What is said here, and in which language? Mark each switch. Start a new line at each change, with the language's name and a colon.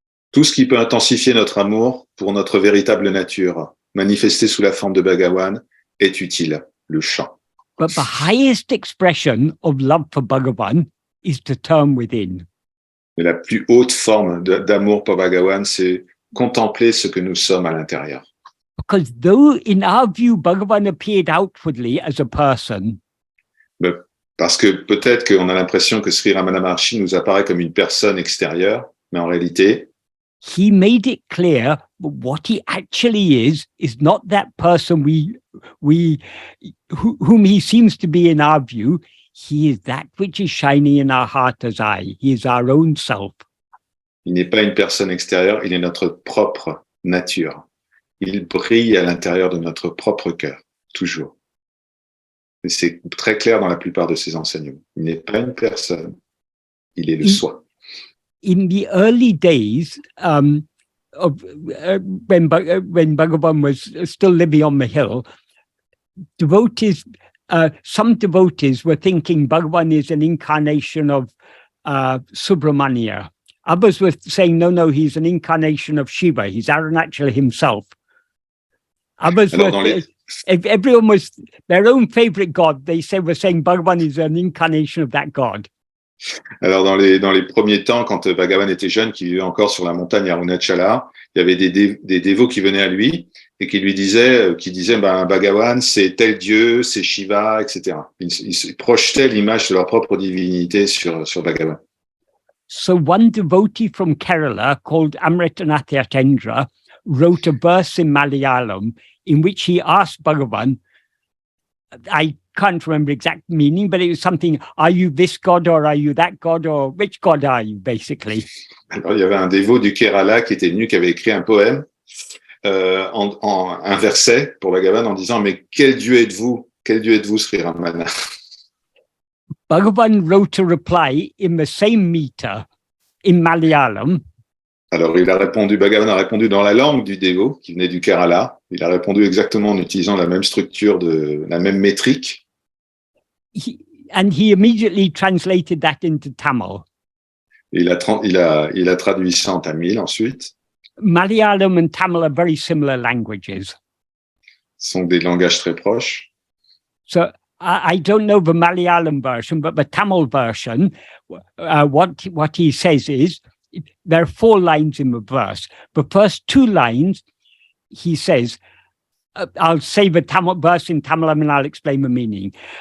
French: Tout ce qui peut intensifier notre amour pour notre véritable nature, manifestée sous la forme de Bhagavan, est utile, le chant.
English: But the highest expression of love for Bhagavan is to turn within.
French: Mais la plus haute forme d'amour pour Bhagavan, c'est contempler ce que nous sommes à l'intérieur.
English: Because though in our view Bhagavan appeared outwardly as a person,
French: Parce que peut-être qu'on a l'impression que Sri Ramana Maharshi nous apparaît comme une personne extérieure, mais en réalité,
English: he made it clear what he actually is not that person whom he seems to be in our view. He is that which is shining in our heart as eye. He is our own self.
French: il n'est pas une personne extérieure, il est notre propre nature. Il brille à l'intérieur de notre propre cœur, toujours. Et c'est très clair dans la plupart de ses enseignements. Il n'est pas une personne, il est le soi.
English: In the early days of when Bhagavan was still living on the hill, devotees, some devotees were thinking Bhagavan is an incarnation of Subramanya. Others were saying, no, he's an incarnation of Shiva. He's Arunachala himself. Others everyone was their own favorite god. They were saying Bhagavan is an incarnation of that god.
French: Alors, dans les premiers temps, quand Bhagavan était jeune, qui vivait encore sur la montagne Arunachala, il y avait des dévots qui venaient à lui et qui disaient, Bhagavan, c'est tel dieu, c'est Shiva, etc. Ils projetaient l'image de leur propre divinité sur Bhagavan.
English: So one devotee from Kerala called Amritanath Yatendra wrote a verse in Malayalam in which he asked Bhagavan, I can't remember exact meaning, but it was something, are you this god or are you that god, or which god are you, basically?
French: Alors, il y avait un dévot du Kerala qui était venu, qui avait écrit un poème, un verset pour Bhagavan en disant, mais quel dieu êtes-vous, Sri Ramana?
English: Bhagavan wrote a reply in the same meter in Malayalam.
French: Alors, Bhagavan a répondu dans la langue du dévot qui venait du Kerala. Il a répondu exactement en utilisant la même structure, la même métrique.
English: And he immediately translated that into Tamil.
French: Il a traduit ça en tamil ensuite.
English: Malayalam and Tamil are very similar languages.
French: Ce sont des langages très proches.
English: So I don't know the Malayalam version, but the Tamil version, what he says is, there are 4 lines in the verse. The first 2 lines, he says, I'll say the Tamil verse in Tamil and I'll explain the meaning.